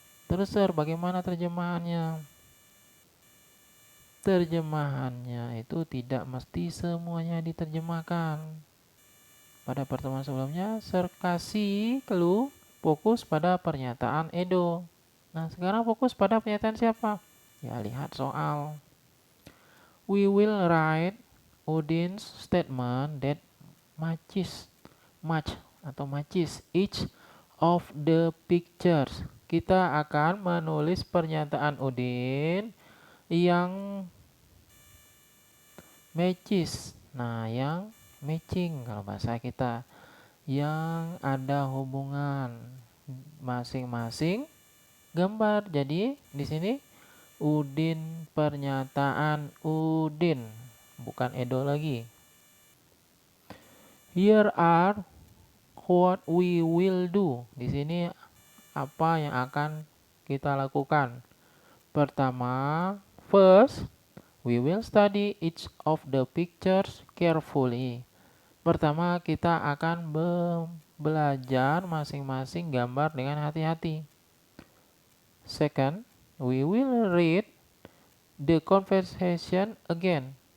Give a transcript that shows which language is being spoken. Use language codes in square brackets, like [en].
[id] Terus sir, bagaimana terjemahannya? Terjemahannya itu tidak mesti semuanya diterjemahkan. Pada pertemuan sebelumnya, sir kasih clue fokus pada pernyataan Edo. Nah, sekarang fokus pada pernyataan siapa? Ya, lihat soal. [en] We will write Udin's statement that matches each of the pictures. [id] Kita akan menulis pernyataan Udin yang matches. Nah, yang matching kalau bahasa kita, yang ada hubungan masing-masing gambar. Jadi di sini Udin, pernyataan Udin, bukan Edo lagi. [en] Here are what we will do. [id] Di sini apa yang akan kita lakukan. Pertama, [en] first, we will study each of the pictures carefully. [id] Pertama, kita akan belajar masing-masing gambar dengan hati-hati. [en] Second, we will read the conversation again.